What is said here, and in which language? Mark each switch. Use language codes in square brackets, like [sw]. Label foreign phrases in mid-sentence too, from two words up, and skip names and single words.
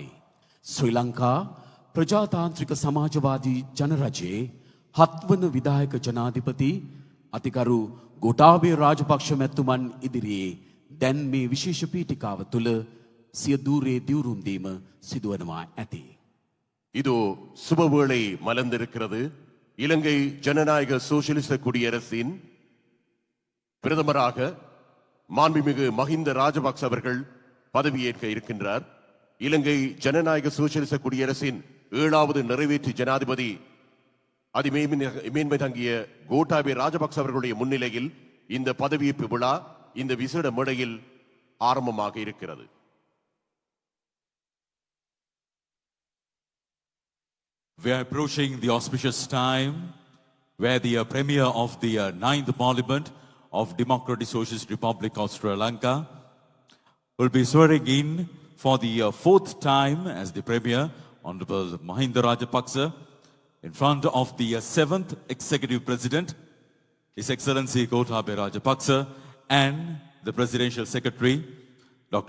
[si] ශ්‍රී ලංකා ප්‍රජාතාන්ත්‍රික සමාජවාදී ජනරජයේ 7 වන විධායක ජනාධිපති අතිගරු ගෝඨාභය රාජපක්ෂ මැතිතුමන් ඉදිරියේ දැන් මේ විශේෂ පීඨිකාව තුළ සිය දූරේ දිවුරුම් දීම සිදුවනවා ඇති. [ta] இதோ சுபவேளை மலர்ந்திருக்கிறது. இலங்கை ஜனநாயக சோசியலிச குடியரசின் பிரதமராக மாண்புமிகு மஹிந்த ராஜபக்ச அவர்கள் பதவியேற்க இருக்கின்றார். இலங்கை ஜனநாயக சோசியலிச குடியரசின் 7வது நிறைவேற்று ஜனாதிபதி அதிமேன்மை தங்கிய கோட்டாபய ராஜபக்ச அவர்களுடைய முன்னிலையில் இந்த பதவியேற்பு விழா இந்த விசேட மேடையில் ஆரம்பமாக இருக்கிறது. [en] We are approaching the auspicious time where the Premier of the 9th Parliament of Democratic Socialist Republic of Sri Lanka will be swearing in for the 4th time as the Premier, Honorable Mahinda Rajapaksa, in front of the 7th Executive President, His Excellency Gotabaya Rajapaksa, and the Presidential Secretary, Dr.